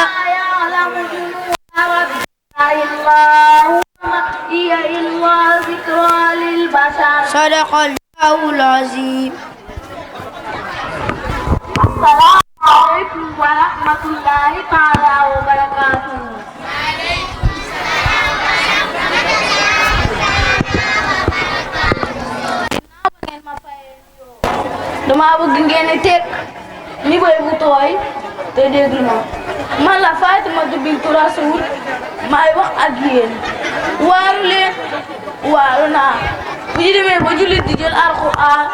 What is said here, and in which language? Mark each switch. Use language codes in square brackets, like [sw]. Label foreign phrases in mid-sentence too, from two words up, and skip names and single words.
[ar] لا يعلم جنود ربك إلا هو هي إلا ذكرى للبشر صدق الله العظيم. السلام عليكم ورحمة الله تعالى وبركاته. [wo] dama bëgg ngeen teg ni boy bu tooy te déglu ma man la Fatimatu bintu Rasul maay wax ak yéen waaru leen waaru naa bu ñu demee ba jullit di jël alxuraan